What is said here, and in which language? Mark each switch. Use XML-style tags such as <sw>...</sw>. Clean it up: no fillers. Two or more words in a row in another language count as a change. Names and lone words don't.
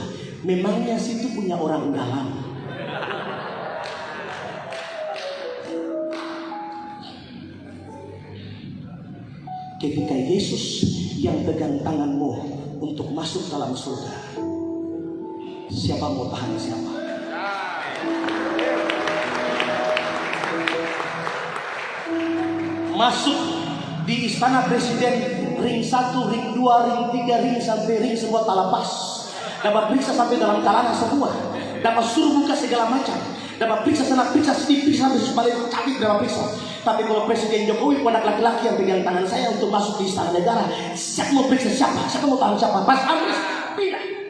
<id>Memangnya situ punya orang dalam? Ketika Yesus yang pegang tanganmu untuk masuk dalam surga, siapa mau tahan siapa? Masuk di istana presiden, ring 1, ring 2, ring 3, ring sampai ring semua talapas. Dapat periksa sampai dalam kalana semua. Dapat suruh buka segala macam. Dapat periksa sana, periksa sini, periksa sampai balik cabik dapat periksa. Tapi kalau Presiden Jokowi anak laki-laki yang pegang tangan saya untuk masuk di istana negara, siapa mau periksa siapa? Siapa mau tahan siapa? Pas habis, pindah.</id>